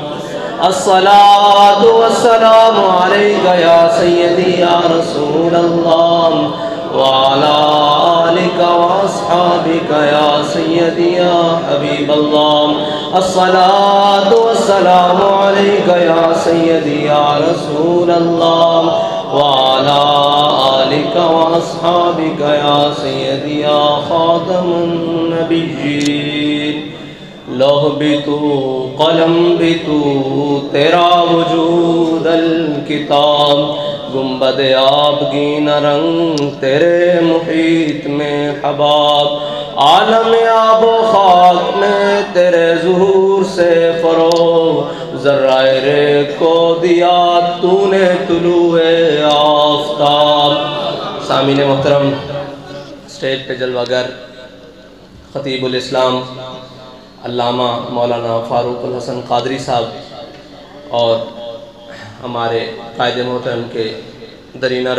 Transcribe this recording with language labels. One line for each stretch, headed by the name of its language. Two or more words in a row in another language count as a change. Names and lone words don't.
Arabic: الصلاة والسلام عليك يا سيدي يا رسول الله وعلى آلك وأصحابك يا سيدي يا حبيب الله الصلاة والسلام عليك يا سيدي يا رسول الله وعلى آلك وأصحابك يا سيدي يا خاتم
Urdu: النبيين لوح بھی تو قلم بھی تو تیرا وجود الکتاب گنبد آبگین رنگ تیرے محیط میں حباب عالم آب و خاک میں تیرے ظہور سے فروغ ذرائع رے کو دیا تو نے طلوع آفتاب سامعین محترم اسٹیج پہ جلوہ گر خطیب الاسلام علامہ مولانا فاروق الحسن قادری صاحب اور ہمارے قائد محترم کے درینہ